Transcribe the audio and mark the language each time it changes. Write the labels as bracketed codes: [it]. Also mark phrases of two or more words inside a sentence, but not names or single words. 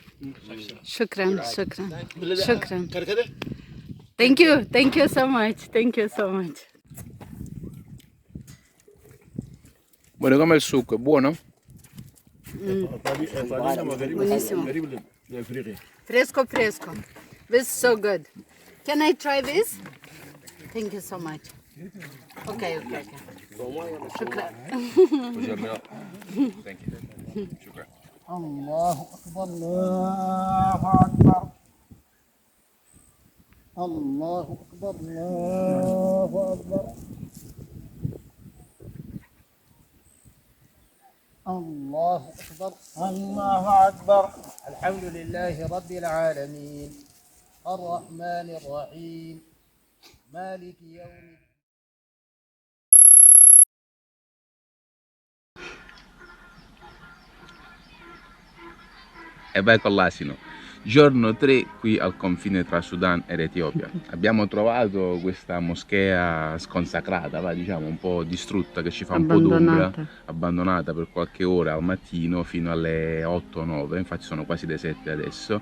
[ar] Shukran. [en] Thank you so much. [it] Buono come il succo, è buono? Buonissimo. Fresco. [en] This is so good. Can I try this? Thank you so much. Okay. [ar] Shukran. [en] Thank you. [ar] Shukran. الله أكبر الله أكبر الله أكبر الله أكبر الله أكبر الله أكبر الحمد لله رب العالمين الرحمن الرحيم مالك يوم الدين. [it] E vai con l'asino. Giorno 3 qui al confine tra Sudan ed Etiopia. Abbiamo trovato questa moschea sconsacrata, diciamo un po' distrutta, che ci fa un po' d'ombra, abbandonata per qualche ora al mattino fino alle 8-9, infatti sono quasi le 7 adesso.